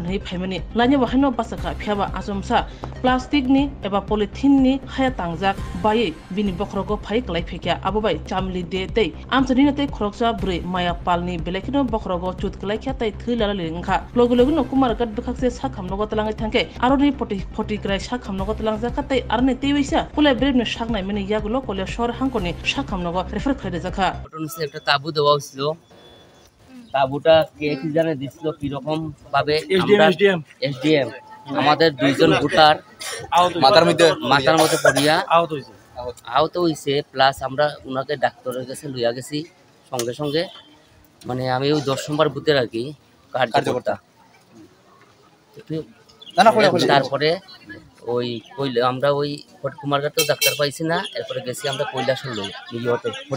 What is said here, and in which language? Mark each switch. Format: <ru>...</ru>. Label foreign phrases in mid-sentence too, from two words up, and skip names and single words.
<trp>nei phaimani lanya bahino basaka phiaba asumsa plastic ni eba polythene ni haya tangjak baye bini bokroko phai klai phekya ababai chamili de tei amsani na tei khoroksa bure maya palni belekino bokhrogo chutklai khatai thilala lingkha loguloguno kumargat bkhakse sakhamnogo talangai thangke aroni poti krai sakhamnogo talangja khatai arne teiwisa pule brevne saknai meni yagulo kole shor hankoni sakhamnogo refer khaide jakha</trp> <bn>ঘটনাস্থলে একটা তাবু দেওয়া ছিল। তাবুটা কে কি জানে দিছিল কি রকম ভাবে আমরা এসডিএম আমাদের দুইজন ভোটার মাথার মধ্যে পড়িয়া আহত হইছে প্লাস আমরা উনাকে ডাক্তারের কাছে লইয়া গেছি সঙ্গে সঙ্গে মানে আমি ওই 10 নম্বর বুথের আর কি কার্যকর্তা তারপরে ওই আমরা ওই কুমারঘাটেও ডাক্তার পাইছি না এরপরে গেছি আমরা কৈলাসর লই নিজেতে</bn>